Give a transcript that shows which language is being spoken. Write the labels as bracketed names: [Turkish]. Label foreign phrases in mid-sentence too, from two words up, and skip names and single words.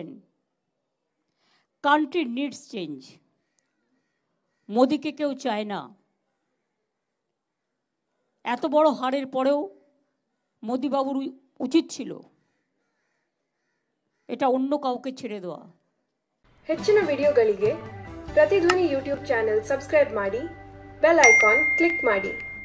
[English] Country needs change. [Bangla] মোদিকে কেউ চায় না। এত বড় হারের পরেও মোদিবাবুর উচিত ছিল এটা অন্য কাউকে ছেড়ে দেওয়া। [Kannada] ಹೆಚ್ಚಿನ ವಿಡಿಯೋಗಳಿಗೆ ಪ್ರತಿಧ್ವನಿ [English] YouTube channel subscribe [Kannada] ಮಾಡಿ, [English] bell icon click [Kannada] ಮಾಡಿ.